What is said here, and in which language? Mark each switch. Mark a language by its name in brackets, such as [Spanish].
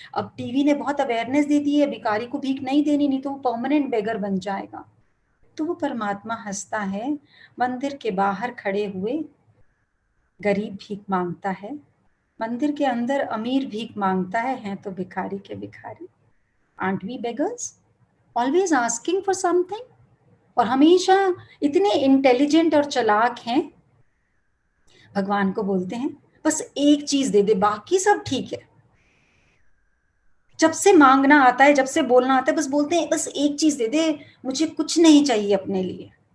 [Hindi] अब टीवी ने बहुत अवेयरनेस दे दी है, भिखारी को भीख नहीं देनी, नहीं तो वो परमानेंट बेगर बन जाएगा। तो वो परमात्मा हंसता है। मंदिर के बाहर खड़े हुए गरीब भीख मांगता है, मंदिर के अंदर अमीर भीख मांगता है तो भिखारी के भिखारी। [English] Aren't we beggars? Always asking for something? [Hindi] और हमेशा इतने इंटेलिजेंट और चालाक हैं, भगवान को बोलते हैं बस एक चीज दे दे, बाकी सब ठीक है। जब से मांगना आता है, जब से बोलना आता है, बस बोलते हैं बस एक चीज दे दे, मुझे कुछ नहीं चाहिए अपने लिए।